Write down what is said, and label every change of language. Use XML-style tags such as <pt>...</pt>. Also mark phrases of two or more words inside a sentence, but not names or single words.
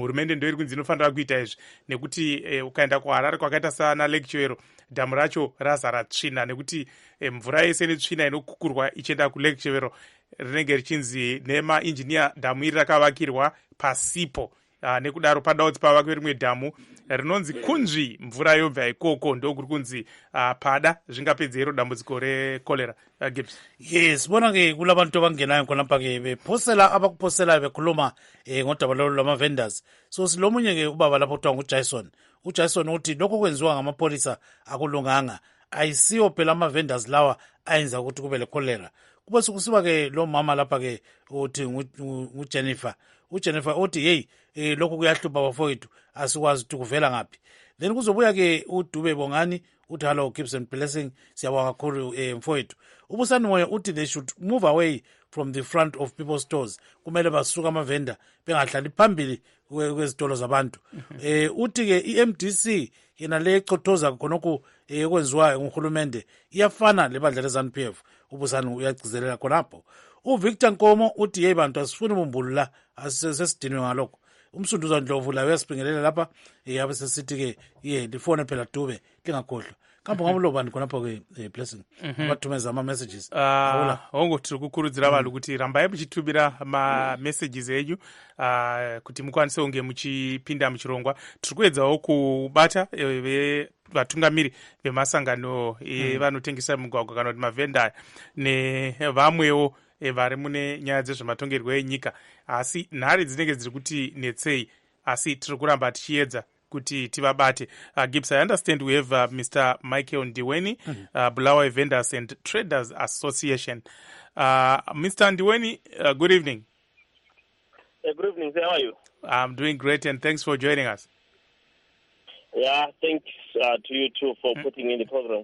<sn>Hurumende ndo iri kunzi inofanira kuita izvi nekuti ukaenda kuHarare kwakaita sana lectuero dhamu racho razara tsvina nekuti mvura yese netsvina inokukurwa ichienda kulectuero rinenge richinzi nemainjiniya dhamu iri rakavakirwa pasipo. Nekudaro padawo pavakwe rimwe dhamu rinonzi kunzvi mvura yobva ikoko ndokuri kunzi pada zvingapedza iro dambudziko rekolera. Gibbs.</sn> <nd>Yes, bona ke kulabantu abangenayo khonapha ke bephosela abakuphosela bekhuluma ngodaba lama-vendors. So silomunye ke ubaba lapho kuthiwa nguJason. uJason uthi lokho kwenziwa ngamapolisa akulunganga, ayisiwo phela ama-vendors lawa ayenza ukuthi kube lecholera. Kube sokusiba ke lo mama lapha ke uthi nguJennifer. uJennifer uthi hey lokho kuyahlupha bafowethu asikwazi ukuthi kuvela ngaphi. Then kuzobuya ke uDube Bongani uthi hello Gibson Blessing, siyabonga kakhulu mfowethu. Ubusani moya uthi</nd> <en>they should move away from the front of people's stores.</en> <nd>Kumele basuka ama-vendor bengahlali phambili kwezitolo zabantu. Uthi ke iMDC yena le echothoza khonokho ekwenziwayo nguhulumende iyafana lebandla leZanu-PF. Ubusani uyagcizelela khonapho. uVictor Nkomo uthi hey bantu asifuni bumbulu la asesidinwe ngalokho. Umsunduza Ndlovu la uyasibingelela lapha yabe sesithi ke lifone phela Dube lingakhohlwa. kambo ngavulobani khonapho ke blessing vatumeza ama-messages</nd> <sn>hongo tiri kukurudzira vanhu kuti rambai muchitumira mamessages enyu kuti mukwanise kunge muchipinda muchirongwa. Tiri kuedzawo kubata vatungamiri vemasangano evanotengesa mugwagwa kana kuti mavhenda nevamwewo vari mune nyaya dzezvematongerwo enyika, asi nhare dzinenge dziri kuti netsei, asi tiri kuramba tichiedza kuti tivabate. Gibbs,</sn> <en>I understand we have Mr. Michael Ndiweni, Bulawayo Vendors and Traders Association. Mr. Ndiweni, good evening. Good evening, how are you? I'm doing great, and thanks for joining us. Yeah, thanks to you too for putting in the program.</en>